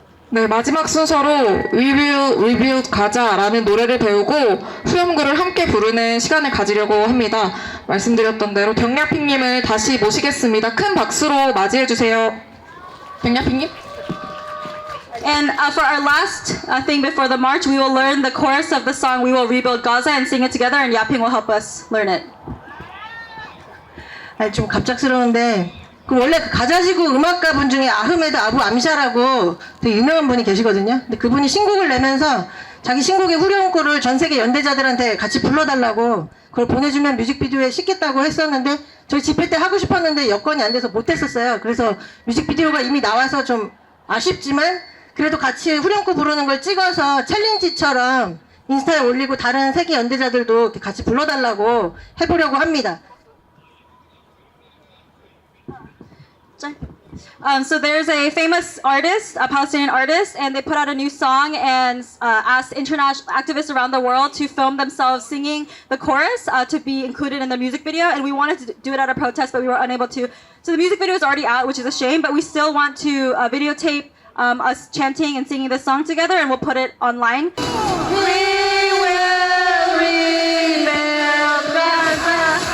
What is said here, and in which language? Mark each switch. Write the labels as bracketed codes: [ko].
[ko] 네, 마지막 순서로 We Will Rebuild Gaza라는 노래를 배우고 후렴구를 함께 부르는 시간을 가지려고 합니다. 말씀드렸던 대로 병야핑님을 다시 모시겠습니다. 큰 박수로 맞이해주세요. 병야핑님? [en] And for our last thing before the march, we will learn the chorus of the song We Will Rebuild Gaza and sing it together, and Yaping will help us learn it. [ko] 아니, 좀 갑작스러운데 그 원래 그 가자지구 음악가 분 중에 아흐메드 아부 암샤라고 되게 유명한 분이 계시거든요. 근데 그분이 신곡을 내면서 자기 신곡의 후렴구를 전 세계 연대자들한테 같이 불러달라고 그걸 보내주면 뮤직비디오에 싣겠다고 했었는데 저희 집회 때 하고 싶었는데 여건이 안 돼서 못했었어요. 그래서 뮤직비디오가 이미 나와서 좀 아쉽지만 그래도 같이 후렴구 부르는 걸 찍어서 챌린지처럼 인스타에 올리고 다른 세계 연대자들도 이렇게 같이 불러달라고 해보려고 합니다. [en] So there's a famous artist, a Palestinian artist, and they put out a new song and asked international activists around the world to film themselves singing the chorus to be included in the music video. And we wanted to do it at a protest, but we were unable to. So the music video is already out, which is a shame, but we still want to videotape us chanting and singing this song together, and we'll put it online. We will rebuild Gaza.